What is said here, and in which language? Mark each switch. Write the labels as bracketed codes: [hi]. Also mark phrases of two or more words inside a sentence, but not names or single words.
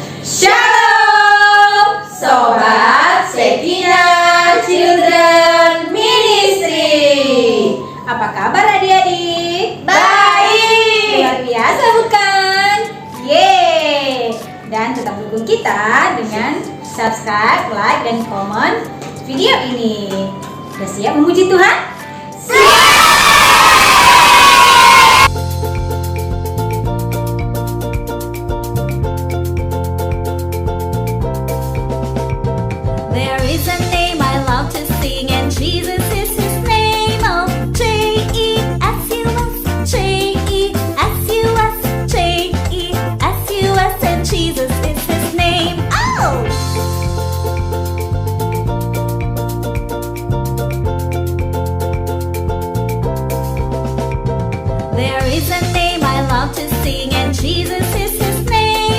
[id] Shalom, Sobat Sekina Children Ministry. Apa kabar adik-adik? Baik. Luar biasa bukan? Yeay. Dan tetap dukung kita dengan [en] subscribe, like, [id] dan komen video ini. Udah siap memuji Tuhan? [en] There is a name I love to sing, and Jesus is his name. Oh, J-E-S-U-S, J-E-S-U-S, J-E-S-U-S, and Jesus is his name. Oh! There is a name I love to sing, and Jesus is his name.